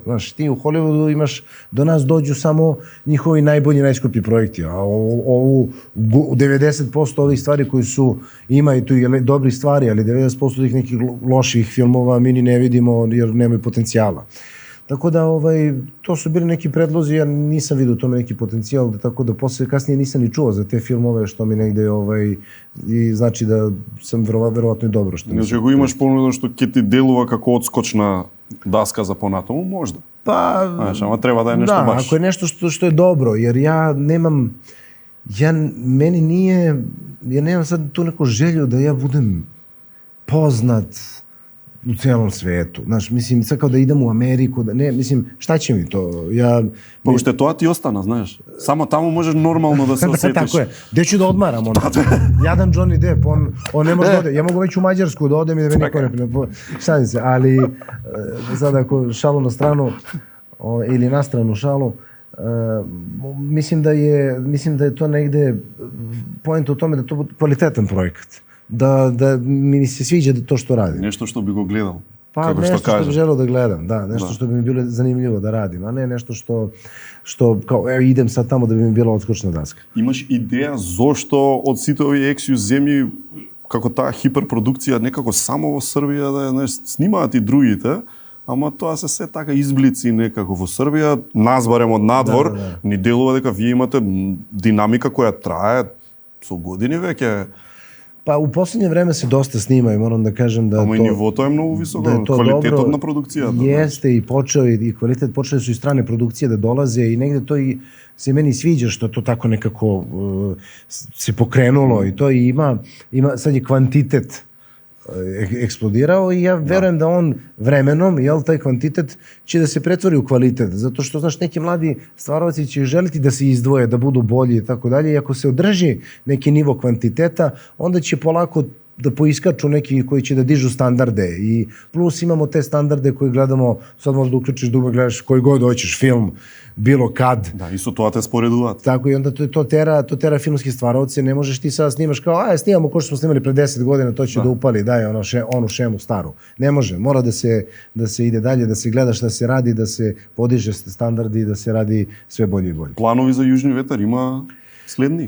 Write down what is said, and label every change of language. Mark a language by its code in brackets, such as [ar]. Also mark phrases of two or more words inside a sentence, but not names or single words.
[sr] Znaš, ti u Hollywoodu imaš, do nas dođu samo njihovi najbolji, najskuplji projekti, a u 90% ovih stvari koji su, ima i tu i dobri stvari, ali 90% tih nekih loših filmova mi ni ne vidimo jer nemaju potencijala. Tako da, to su bili neki predlozi, ja nisam vidio u tome neki potencijal, tako da posle kasnije nisam ni čuo za te filmove, što mi negde, i znači da sam verovatno i dobro što nisam. [mk] Значи, ако имаш понудено što ќе ти делува како одскочна даска за понатаму, можда. [sr] Pa... [mk] Знаеш, ама треба да е нешто баш. [sr] Da, ako je nešto što je dobro, jer ja nemam, meni nije, ja nemam sad tu neku želju da ja budem poznat u celom svetu. Znaš, mislim, sad kao da idem u Ameriku, da ne, mislim, šta će mi to? [mk] Pa уште тоа ти остана, знаеш. Само таму можеш нормално да се осетиш. [sr] Tako je. Gde ću da odmaram? Jadan Johnny Depp, on ne može da ode. Ja mogu već u Mađarsku da odem i da me niko ne... Šalim se, ali sad ako šalu na stranu ili na stranu šalu, mislim da je to negde point u tome da to bude kvalitetan projekat. Da mi se sviđa to što radim. [mk] Нешто што би го гледал. [sr] Pa nešto što bi želeo da gledam, da. Nešto što bi mi bilo zanimljivo da radim, a ne nešto što kao, evo idem sad tamo da bi mi bila odskočna daska. [mk] Имаш идеја зошто од сите овие ексју земји како таа хиперпродукција некако само во Србија да знаеш снимаат и другите, ама тоа се така изблици некако во Србија, нас барем од надвор, ни делува дека вие имате динамика која трае со години веќе. [sr] Pa u posljednje vreme se dosta snima i moram da kažem da [mk] Ама и нивото е многу високо, квалитетот на продукцијата. [sr] Jeste i počeo i kvalitet, počele su i strane produkcije da dolaze i negde to i se meni sviđa što to tako nekako se pokrenulo i to i ima sad je kvantitet eksplodirao i ja verujem da on vremenom, taj kvantitet će da se pretvori u kvalitet, zato što, znaš, neki mladi stvarovaci će želiti da se izdvoje, da budu bolji i tako dalje, i ako se održi neki nivo kvantiteta, onda će polako da poiskaču neki koji će da dižu standarde i plus imamo te standarde koje gledamo, sad možda uključiš da gledaš koji god hoćeš film, bilo kad. [mk] Da, i su тоа те споредуваат. [sr] Tako i onda to tera filmski stvarovce, ne možeš ti sad snimaš kao, snimamo ko što smo snimali pre 10 godina, to će da upali, daj onu šemu staru. Ne može, mora da se ide dalje, da se gleda šta se radi, da se podiže standardi, da se radi sve bolje i bolje. Planovi za Južni vetar ima следни?